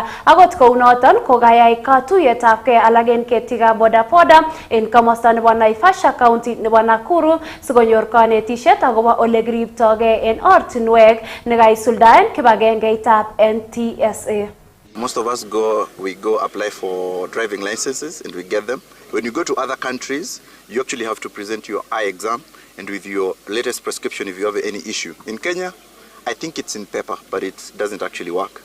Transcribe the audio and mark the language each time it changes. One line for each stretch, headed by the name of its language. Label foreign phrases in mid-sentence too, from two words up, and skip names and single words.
Kalenjin: Akot kounoton kokayai katuyetabgei alak en ketikab bodaboda en komosta nebo Naivasha county nebo Nakuru sikonyor kanetishet akobo ole kiriptogei en ortinwek nekaisuldaen kibagengeitab NTSA.
English: Most of us we go apply for driving licenses and we get them. When you go to other countries, you actually have to present your eye exam and with your latest prescription if you have any issue. In Kenya, I think it's in paper, but it doesn't actually work.